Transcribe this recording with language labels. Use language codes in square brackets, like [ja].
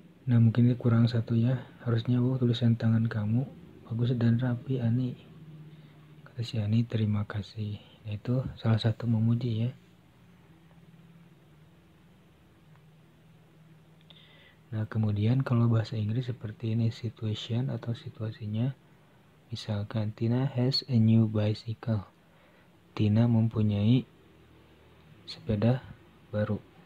[id] Nah, mungkin ini kurang satu ya. Harusnya, "Wow, tulisan tangan kamu bagus dan rapi, Ani." Kata si Ani, "Terima kasih." Nah, itu salah satu memuji ya. Nah, kemudian kalau bahasa Inggris seperti ini, situation atau situasinya. Misalkan, [en] Tina has a new bicycle. [id] Tina mempunyai sepeda baru.